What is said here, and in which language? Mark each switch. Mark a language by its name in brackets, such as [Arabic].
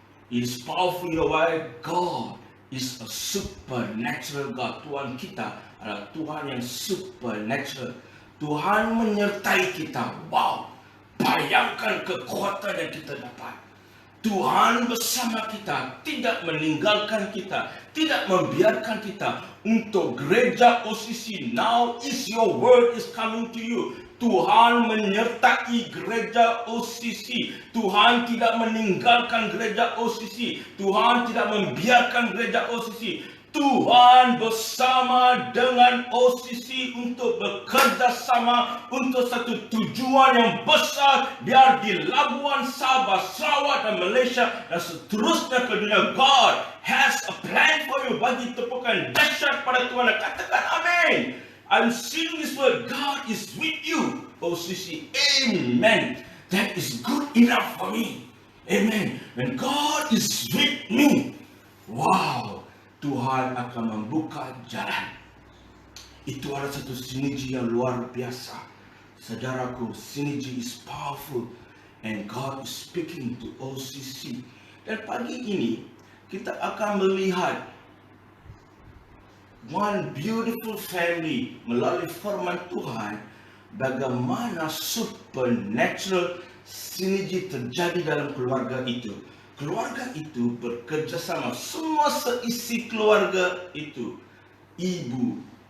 [English] It is powerful, you know why? God is a supernatural God. [Malay] Tuhan kita adalah Tuhan yang supernatural. Tuhan menyertai kita. Wow! Bayangkan kekuatan yang kita dapat. Tuhan bersama kita, tidak meninggalkan kita, tidak membiarkan kita. Untuk gereja [English] OCC, now is your word is coming to you. [Malay] Tuhan menyertai gereja OCC. Tuhan tidak meninggalkan gereja OCC. Tuhan tidak membiarkan gereja OCC. Tuhan bersama dengan OCC untuk bekerja sama untuk satu tujuan yang besar, biar di Labuan, Sabah, Sarawak dan Malaysia dan seterusnya ke dunia. [English] God has a plan for you. [Malay] Bagi tepukan dahsyat pada Tuhan dan katakan amin. [English] I'm seeing this word. God is with you, OCC. Amen. That is good enough for me. Amen. When God is with me, wow, [Malay] Tuhan akan membuka jalan. Itu adalah satu sinergi yang luar biasa. Saudaraku, [English] sinergi is powerful and God is speaking to OCC. [Malay] Dan pagi ini kita akan melihat [English] one beautiful family [Malay] melalui firman Tuhan, bagaimana supernatural sinergi terjadi dalam keluarga itu. Keluarga itu bekerja sama, semua seisi keluarga itu, ibu,